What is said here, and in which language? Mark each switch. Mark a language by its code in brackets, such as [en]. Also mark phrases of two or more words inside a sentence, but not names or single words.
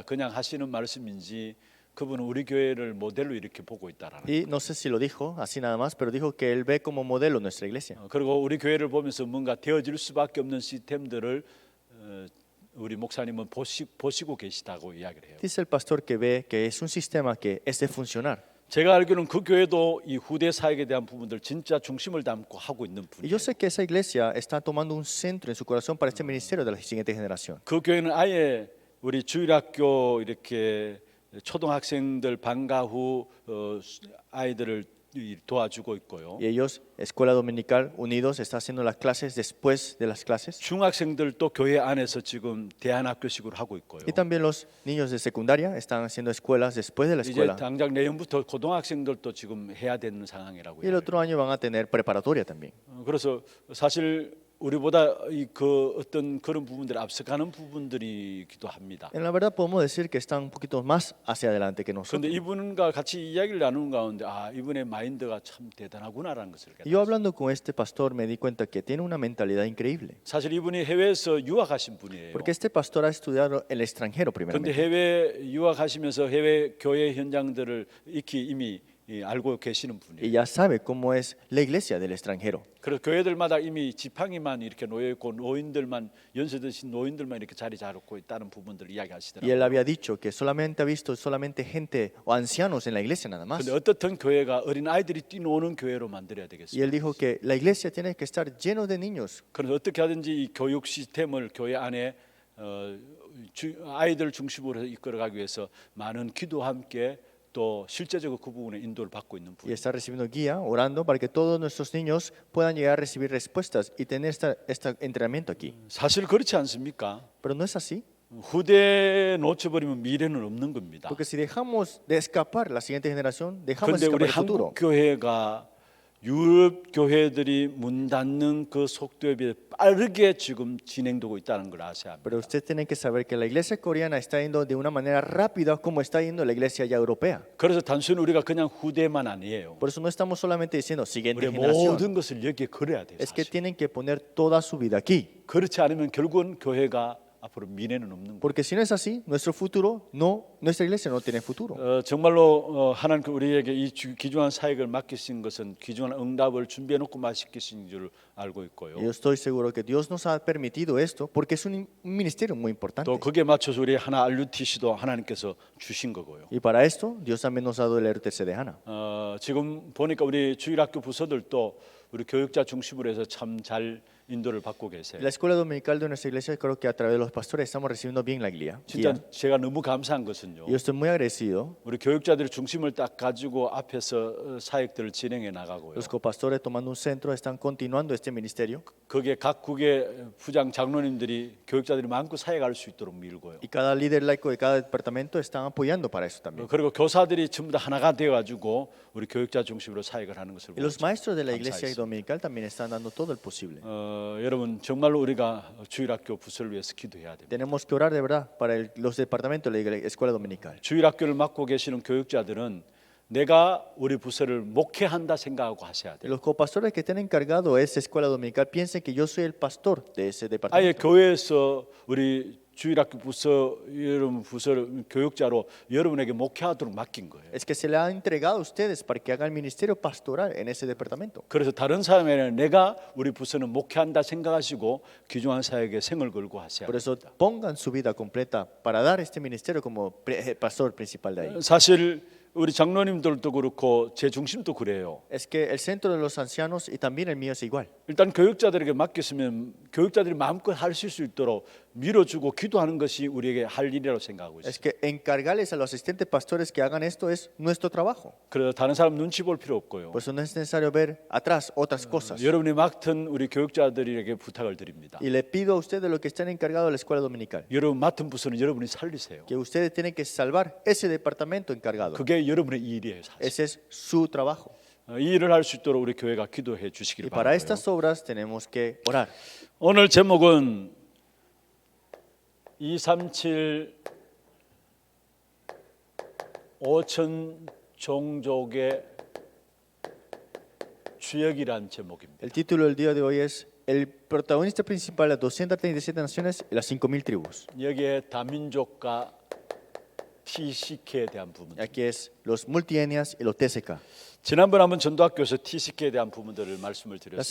[ko] 그냥 하시는 말씀인지 그분은 우리 교회를 모델로 이렇게 보고 있다라는. [es] Y no sé si lo dijo así nada más, pero dijo que él ve como modelo nuestra iglesia. [ko] 그리고 우리 교회를 보면서 뭔가 되어질 수밖에 없는 시스템들을 우리 목사님은 보시고 계시다고 이야기를 해요. [es] Dice el pastor que ve que es un sistema que es de funcionar. [ko] 제가 알기로는 그 교회도 이 후대 사역에 대한 부분들 진짜 중심을 담고 하고 있는 [es] Y [ko] 분이에요. [es] yo sé que esa iglesia está tomando un centro en su corazón para este ministerio de la siguiente generación. [ko] 그 교회는 아예 우리 주일학교 이렇게 초등학생들 방과 후 아이들을 도와주고 있고요. [es] Y ellos, Escuela Dominical Unidos, está haciendo las clases después de las clases. [ko] 중학생들도 교회 안에서 지금 대안학교식으로 하고 있고요. [es] Y también los niños de secundaria están haciendo escuelas después de la [ko] 이제 [es] escuela. [ko] 당장 내년부터 고등학생들도 지금 해야 되는 상황이라고 [es] Y el [ko] 해요. [es] otro año van a tener preparatoria también. [ko] 그래서 사실 우리보다 그 어떤 그런 부분들이 앞서가는 부분들이기도 합니다. [es] En la verdad podemos decir que están un poquito más hacia adelante que nosotros. [ko] 그런데 이분과 같이 이야기를 나누는 가운데 이분의 마인드가 참 대단하구나라는 것을 [es] Y yo [ko] 깨달았어요. [es] hablando con este pastor me di cuenta que tiene una mentalidad increíble. [ko] 사실 이분이 해외에서 유학하신 분이에요. [es] Porque este pastor ha estudiado en el extranjero [ko] 그런데 [es] primeramente. [ko] 해외 유학하시면서 해외 교회 현장들을 익히 이미 알고 계시는 [es] Y [ko] 분이에요. [es] ya sabe cómo es la iglesia del extranjero. [ko] 그래서 교회들마다 이미 지팡이만 이렇게 놓여 있고 노인들만 연세 드신 노인들만 이렇게 자리 잡고 있다는 부분들을 [es] Y él [ko] 이야기하시더라고요. [es] había dicho que solamente ha visto solamente gente o ancianos en la iglesia nada más. [ko] 그런데 어떻든 교회가 어린 아이들이 뛰노는 교회로 만들어야 [es] Y [ko] 되겠습니다. [es] él dijo que la iglesia tiene que estar lleno de niños. [ko] 그래서 어떻게 하든지 이 교육 시스템을 교회 안에 아이들 중심으로 이끌어가기 위해서 많은 기도와 함께 또 실제적으로 그 부분에 인도를 받고 있는 [es] Y [ko] 분이에요. [es] está recibiendo guía, orando para que todos nuestros niños puedan llegar a recibir respuestas y tener este entrenamiento aquí. [ko] 사실 그렇지 않습니까? [es] Pero no es así. [ko] 후대에 놓쳐버리면 미래는 없는 겁니다. [es] Porque si dejamos de escapar la siguiente generación, dejamos [ko] 그런데 [es] de escapar [ko] 우리 [es] el futuro. [ko] 한국 교회가 유럽 교회들이 문 닫는 그 속도에 비해 빠르게 지금 진행되고 있다는 걸 아셔야 합니다. [es] Pero usted tiene que saber que la iglesia coreana está yendo de una manera rápida como está yendo la iglesia ya europea. [ko] 그래서 단순히 우리가 그냥 후대만 아니에요. [es] Por eso no estamos solamente diciendo siguiente [ko] 우리 [es] generación. [ko] 모든 것을 여기에 걸어야 돼요. [es] Es que [ko] 사실. [es] tienen que poner toda su vida aquí. [ko] 그렇지 않으면 결국은 교회가 앞으로 미래는 없는 거예요. [es] Porque si no es así, nuestra iglesia no tiene futuro. [ko] 정말로 하나님 우리에게 이 귀중한 사역을 맡기신 것은 귀중한 응답을 준비해 놓고 맡기신 줄 알고 있고요. [es] Yo estoy seguro que Dios nos ha permitido esto porque es un ministerio muy importante. [ko] 또 거기에 맞춰서 우리 하나 RUTC도 하나님께서 주신 거고요. [es] Y para esto, Dios también nos ha dado el RTC de Hana. [ko] 지금 보니까 우리 주일학교 부서들도 우리 교육자 중심으로 해서 참 잘 인도를 받고 계세요. [es] La escuela dominical de nuestra iglesia, creo que a través de los pastores estamos recibiendo bien la guía. [ko] 진짜 제가 너무 감사한 것은요. [es] Yo estoy muy agradecido. [ko] 우리 교육자들이 중심을 딱 가지고 앞에서 사역들을 진행해 나가고요. [es] Los copastores tomando un centro están continuando este ministerio. [ko] 거기에 각국의 부장 장로님들이 교육자들이 마음껏 사역할 수 있도록 밀고요. [es] Y cada líder laico de cada departamento están apoyando para eso también. [ko] 그리고 교사들이 전부 다 하나가 되어 가지고 우리 교육자 중심으로 사역을 하는 것을 [es] Y los [ko] 보고 [es] maestros de la iglesia [ko] 감사했습니다. [es] dominical también están dando todo el posible. [ko] 여러분 정말로 우리가 주일학교 부서를 위해서 기도해야 됩니다. [es] Tenemos que orar de verdad para los departamentos de la escuela dominical. [ko] 주일학교를 맡고 계시는 교육자들은 내가 우리 부서를 목회한다 생각하고 하셔야 [es] Y [ko] 돼요. [es] los copastores que estén encargados de esa escuela dominical piensen que yo soy el pastor de ese [ko] 아예 [es] departamento. [ko] 교회에서 우리 주일학교 부서 여러분 부서를 교육자로 여러분에게 목회하도록 맡긴 거예요. [es] Es que se le ha entregado a ustedes para que hagan el ministerio pastoral en ese departamento. [ko] 그래서 다른 사람에는 내가 우리 부서는 목회한다 생각하시고 귀중한 사역에 생을 걸고 하셔야 [es] Por eso [ko] 됩니다. [es] pongan su vida completa para dar este ministerio como pastor principal de ahí. [ko] 사실 우리 장로님들도 그렇고 제 중심도 그래요. [es] Es que el centro de los ancianos y también el mío es igual. [ko] 일단 교육자들에게 맡겼으면 교육자들이 마음껏 할 수 있도록 밀어주고 기도하는 것이 우리에게 할 일이라고 생각하고 [es] Es [ko] 있어요. [es] que encargarles a los asistentes pastores que hagan esto es nuestro trabajo. [ko] 그래서 다른 사람 눈치 볼 필요 없고요. [es] Por eso no es necesario ver atrás otras cosas. [ko] 여러분이 맡은 우리 교육자들에게 부탁을 드립니다. [es] Y le pido a ustedes, los que están encargados de la escuela dominical, [ko] 여러분 맡은 부서는 여러분이 살리세요. [es] que ustedes tienen que salvar ese departamento encargado. [ko] 그게 여러분의 일이에요. 사실. [es] Ese es su trabajo. [ko] 이 일을 할 수 있도록 우리 교회가 기도해 주시기를 [es] Y para [ko] 바라고요. [es] estas obras tenemos que orar. [ko] 오늘 제목은 237 5천 종족의 주역이란 제목입니다. [es] El título del día de hoy es el protagonista principal de las 237 naciones y las 5,000 tribus. [ko] 여기에 다민족과 TCK에 대한 부분. [es] Y aquí es los multietnias y los TCK. [ko] 지난번 한번 전도학교에서 TCK에 대한 부분들을 말씀을 [es] La [ko] 드렸어요.